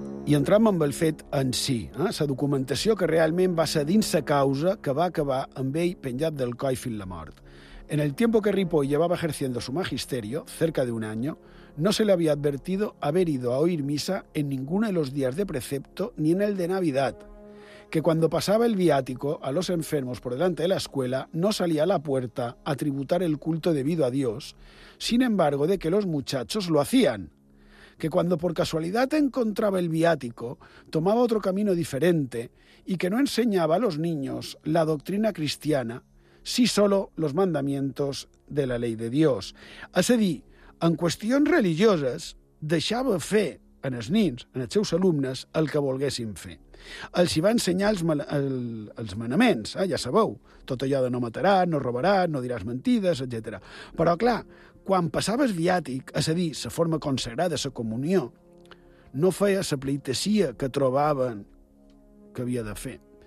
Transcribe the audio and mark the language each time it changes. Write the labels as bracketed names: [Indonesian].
[Catalan] I entrant amb el fet en si, la documentació que realment va ser dins la causa que va acabar amb ell penjat del coll fins la mort. [Spanish] En el tiempo que Ripoll llevaba ejerciendo su magisterio, cerca de un año, no se le había advertido haber ido a oír misa en ninguno de los días de precepto ni en el de Navidad, que cuando pasaba el viático a los enfermos por delante de la escuela no salía a la puerta a tributar el culto debido a Dios, sin embargo de que los muchachos lo hacían, que cuando por casualidad encontraba el viático, tomaba otro camino diferente y que no enseñaba a los niños la doctrina cristiana, sí solo los mandamientos de la ley de Dios. [Catalan] És a dir, en qüestions religioses, deixava fer en els nins, en els seus alumnes, el que volguessin fer. Els hi va ensenyar els manaments, ja sabeu, tot allò de no mataràs, no robaràs, no diràs mentides, etc. Però, clar, quan passava el viàtic, és a dir, la forma consagrada, la comunió, no feia la pleitesia que trobaven que havia de fer.